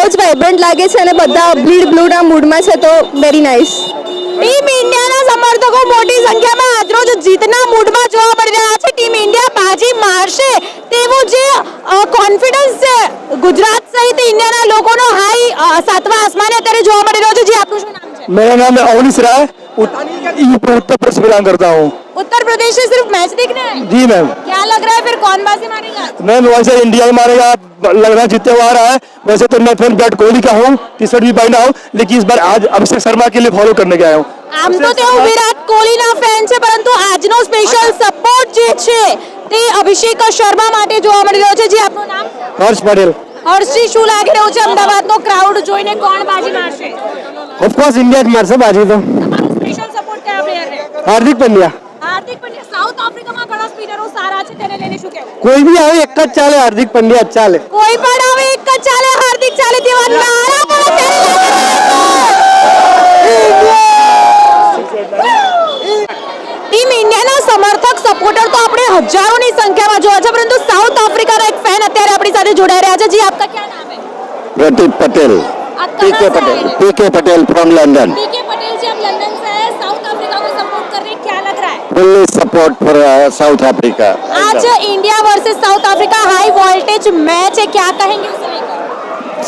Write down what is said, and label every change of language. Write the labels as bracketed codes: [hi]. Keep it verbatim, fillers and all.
[gu] બહુ જ વાઇબ્રન્ટ લાગે છે અને બધા બ્લીડ બ્લુના મૂડમાં છે, તો વેરી નાઇસ. ટીમ ઇન્ડિયાના સમર્થકો મોટી સંખ્યામાં આજરોજ જીતના મૂડમાં જોવા મળી રહ્યા છે. ટીમ ઇન્ડિયા બાજી મારશે તેવો જે કોન્ફિડન્સ છે ગુજરાત સહિત ઇન્ડિયાના લોકોનો હાઈ અ, સાતમા આસમાને અત્યારે જોવા મળી રહ્યો છે. જી આપનું શું નામ છે? [hi] मेरा नाम है अवनीश राय, उत्तर प्रदेश बिलोंग करता हूँ। उत्तर प्रदेश से सिर्फ मैच देखने आए हैं? जी मैम, क्या लग रहा है फिर कौन बाजी मारेगा? मैम वैसे इंडिया ही मारेगा लग रहा है, जीतने वाला है। वैसे तो मैं फिर विराट कोहली का हूँ, टी शर्ट भी पहना हूँ, लेकिन इस बार आज अभिषेक शर्मा के लिए फॉलो करने के आया हूँ। [gu] આમ તો તેઓ વિરાટ કોહલીના ફેન છે, પરંતુ આજનો સ્પેશિયલ સપોર્ટ જે છે તે અભિષેક શર્મા માટે જોવા મળી રહ્યો છે. જી આપનું નામ? [hi] हर्ष पटेल, [gu] હર્ષી, શું લાગી રહ્યું છે અમદાવાદનો ક્રાઉડ જોઈને? કોણ બાજી મારશે? [hi] ऑफकोर्स इंडिया की मार से बाजी तो [gu] તમારો સ્પેશિયલ સપોર્ટ કયા પ્લેયરને? [hi] हार्दिक पंड्या। [gu] હાર્દિક પંડ્યા. સાઉથ આફ્રિકામાં ઘણા સ્પિનરો સારા છે, તેને લઈને શું કહેવું? [hi] कोई भी आए एक चाले, हार्दिक पंड्या चाले। [gu] કોઈ પણ હવે એક જ ચાલે, હાર્દિક ચાલે તેવા નારા પણ અત્યારે લાગી રહ્યા છે. ટીમ ઇન્ડિયાના સમર્થક સપોર્ટર તો આપણે હજારોની સંખ્યામાં જોયા છે, પરંતુ [hi] अच्छा जी, आपका क्या नाम है? प्रदीप पटेल, आप पी के कहाँ से आए पटेल, हैं? पी के पटेल फ्रॉम लंदन। पी के पटेल जी, आप लंदन से आए, साउथ अफ्रीका को सपोर्ट कर रहे हैं, क्या लग रहा है? [en] Fully support for South Africa. [hi] आज India versus South Africa high voltage match है, क्या कहेंगे उसे लेकर?